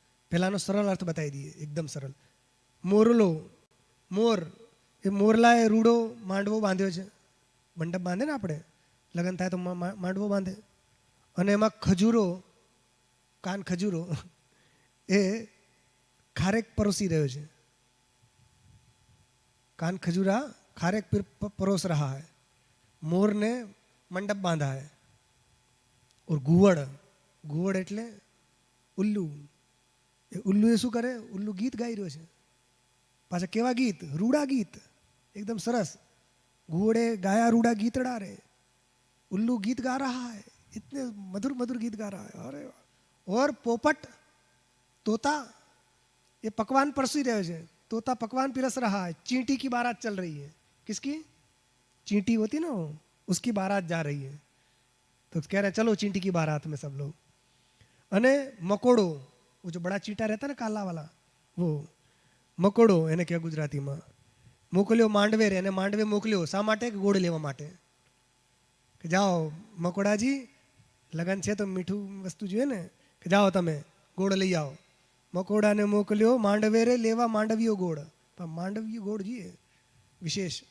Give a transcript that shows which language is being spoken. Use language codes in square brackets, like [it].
[gu] પહેલાનો સરળ અર્થ બતાવી દઈએ, એકદમ સરળ. મોરલો, મોર, એ મોરલાએ રૂડો માંડવો બાંધ્યો છે. મંડપ બાંધે ને આપણે, લગ્ન થાય તો માંડવો બાંધે. અને એમાં ખજૂરો, કાન ખજૂરો, એ ખારેક પરોસી રહ્યો છે. [hi] कान खजूरा खारेक परोस रहा है. मोर ने मंडप बांधा है. और गुवड़, गुवड़ [gu] એટલે ઉલ્લુ. એ ઉલ્લુ એ શું કરે? ઉલ્લુ ગીત ગાઈ રહ્યો છે. પાછા કેવા ગીત? રૂડા ગીત, [hi] एकदम सरस. [gu] घुवड़े गाया रूड़ा गीतड़ा रे, [hi] उल्लू गीत गा रहा है, इतने मधुर मधुर गीत गा रहा है. अरे और पोपट, तोता, ये पकवान परसी रहे [gu] છે. [hi] तोता पकवान पिरस रहा है. चींटी की बारात चल रही है. किसकी? चींटी होती ना, उसकी बारात जा रही है. तो कह रहे चलो चींटी की बारात में सब लोग. अने मकोड़ो, वो जो बड़ा चींटा रहता है ना काला वाला, वो मकोड़ो [gu] એને કહે ગુજરાતીમાં. મોકલ્યો માંડવે રે, અને માંડવે મોકલ્યો શા માટે? કે ગોળ લેવા માટે. કે જાઓ મકોડાજી, લગન છે તો મીઠું વસ્તુ જોઈએ ને, કે જાઓ તમે ગોળ લઈ આવો. મકોડાને મોકલ્યો માંડવે રે લેવા માંડવીયો ગોળ. પણ માંડવીયો ગોળ જોઈએ વિશેષ.